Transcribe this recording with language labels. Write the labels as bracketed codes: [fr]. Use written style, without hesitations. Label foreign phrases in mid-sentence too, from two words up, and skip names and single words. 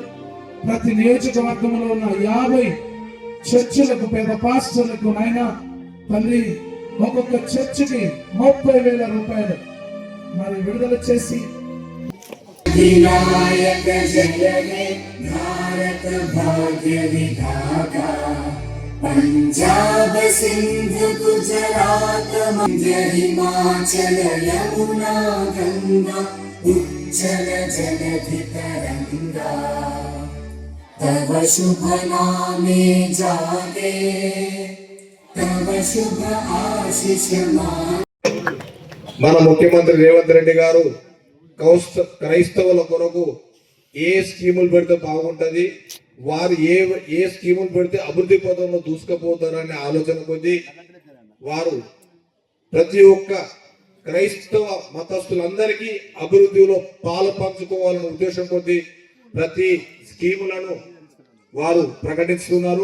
[te] ప్రతి నియోజకవర్గంలో ఉన్న 50 చర్చిలకు పేద పాస్టర్లకు నాయన తండ్రి ఒక్కొక్క చర్చికి 30,000 రూపాయలు మరి విడుదల చేసి [bn] বিনায়ক জয়নে ভারত ভাগ্য বিধাত পঞ্জাব সিন্ধ গুজরাত মধ্য হিমাচল যমুনা গঙ্গা উজ্জল জলধি তরঙ্গা তব শুভ নামে জাগে তব শুভ আশীষ [te] మన ముఖ్యమంత్రి రేవంత్ రెడ్డి గారు క్రైస్తవుల కొరకు ఏ స్కీములు పెడితే బాగుంటది, వారు ఏ స్కీములు పెడితే అభివృద్ధి పదంలో దూసుకుపోతారనే ఆలోచన కొద్దీ వారు ప్రతి ఒక్క క్రైస్తవ మతస్థులందరికీ అభివృద్ధిలో పాలు పంచుకోవాలనే ఉద్దేశం కొద్దీ ప్రతి స్కీములను వారు ప్రకటిస్తున్నారు.